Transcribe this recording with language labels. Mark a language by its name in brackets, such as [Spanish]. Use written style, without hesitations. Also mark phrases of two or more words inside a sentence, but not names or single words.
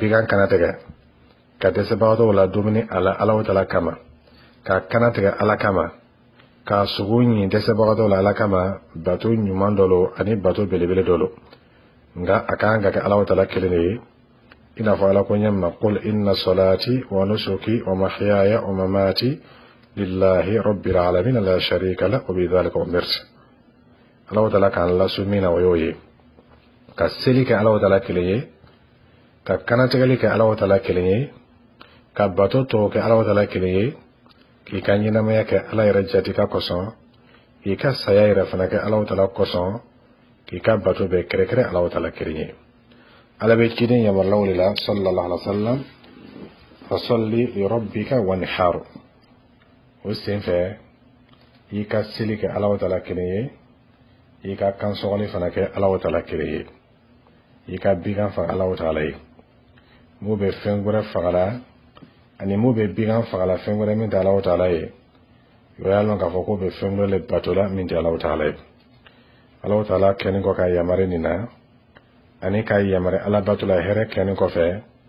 [Bambara] bigan kana tigɛ ka dɛsɛbagatɔw la dumuni a la Ala ta'ala kama ka kana tigɛ Ala kama ka sugu ɲi dɛsɛbagatɔw la Ala kama bato ɲuman dɔ lo ani bato belebele dɔ lo nka a kan ka kɛ Ala ta'ala kelen de ye i n'a fɔ Ala ko ɲɛ ma [Arabic] قل إن صلاتي ونسكي ومحياي ومماتي لله رب العالمين لا شريك له وبذلك أمرت [Bambara] Ala ta'ala kan lasu min na o y'o ye ka seli kɛ Ala ta'ala kelen ye ka kanatigɛli kɛ Ala ta'ala kelen ye ka bato tɔw kɛ Ala ta'ala kelen ye k'i ka ɲɛnamaya kɛ Ala yɛrɛ jati ka kosɔn k'i ka saya yɛrɛ fana kɛ Ala ta'ala kosɔn k'i ka bato bɛɛ kɛrɛkɛrɛ Ala ta'ala kelen ye Ala bɛ ciden yamarlaw de la [Arabic] صلى الله عليه وسلم فصل لربك وانحر [Bambara] o senfɛ i ka seli kɛ Ala ta'ala kelen ye i ka kan sɔgɔli fana kɛ Ala ta'ala kelen ye i ka bigan faga Ala ta'ala ye mun bɛ fɛn wɛrɛ fagala ani mun bɛ bigan fagala fɛn wɛrɛ min tɛ Ala ta'ala ye o y'a lɔn k'a fɔ ko bɛ fɛn wɛrɛ le bato la min tɛ Ala ta'ala ye Ala ta'ala kɛnin kɔ ka yamari nin na ani ka yamari Ala bato la hɛrɛ kɛnin kɔfɛ